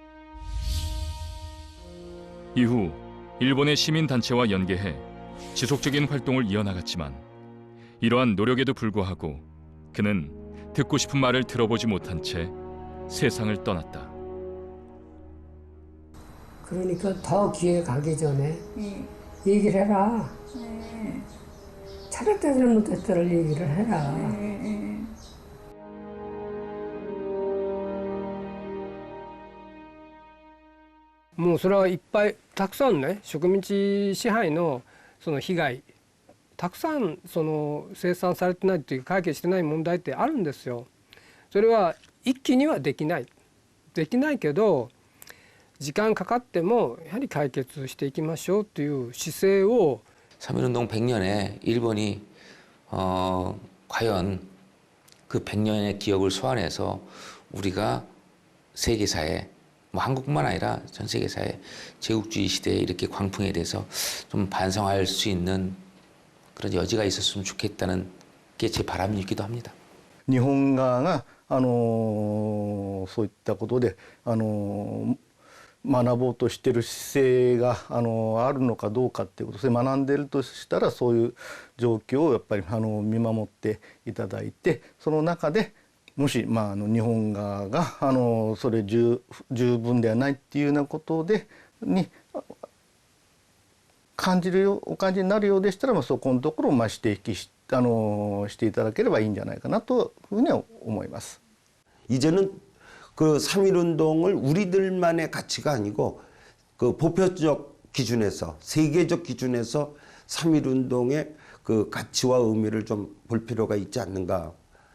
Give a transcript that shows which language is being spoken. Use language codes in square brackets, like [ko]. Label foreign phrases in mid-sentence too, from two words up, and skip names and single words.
[ko] 이후 일본의 시민단체와 연계해 지속적인 활동을 이어나갔지만 이러한 노력에도 불구하고 그는 듣고 싶은 말을 들어보지 못한 채 세상을 떠났다. 그러니까 더 기회 가기 전에 얘기를 해라. 잘했다 잘못했다를 얘기를 해라. [ja] もうそれはいっぱいたくさんね、植民地支配のその被害、たくさんその清算されてないっていう解決してない問題ってあるんですよ。それは一気にはできないけど、時間かかってもやはり解決していきましょうという姿勢を [ko] 3.1운동 100년에 일본이 과연 그 100년의 기억을 소환해서 우리가 세계사에 뭐 한국뿐만 아니라 전 세계사에 제국주의 시대에 이렇게 광풍에 대해서 좀 반성할 수 있는 그런 여지가 있었으면 좋겠다는 게 제 바람이기도 합니다. [ja] 日本側がそういったことで学ぼうとしている姿勢があるのかどうかっていうことで、学んでいるとしたらそういう状況をやっぱり見守っていただいて、その中でもし、日本側がそれ十分ではないっていうようなことでお感じになるようでしたら、そこのところを指摘していただければいいんじゃないかなというふうには思います。 [ko] 이제는 그 3.1운동을 우리들만의 가치가 아니고 그 보편적 기준에서, 세계적 기준에서 3.1운동의 그 가치와 의미를 좀 볼 필요가 있지 않는가.